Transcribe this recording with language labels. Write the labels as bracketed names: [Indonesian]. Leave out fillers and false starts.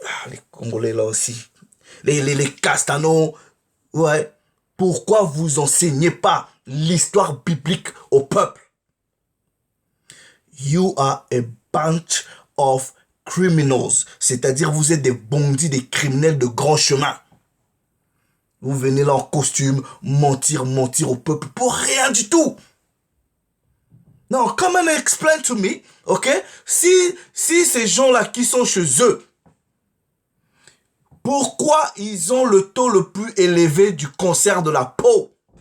[French] les Congolais là aussi, les Castanos, ouais. Pourquoi vous enseignez pas l'histoire biblique au peuple? [English] You are a bunch of criminals. [French] C'est-à-dire vous êtes des bandits, des criminels de grand chemin. Vous venez là en costume, mentir au peuple pour rien du tout. [English] Non, come and explain to me, ok? [French] Si ces gens-là qui sont chez eux, pourquoi ils ont le taux le plus élevé du cancer de la peau?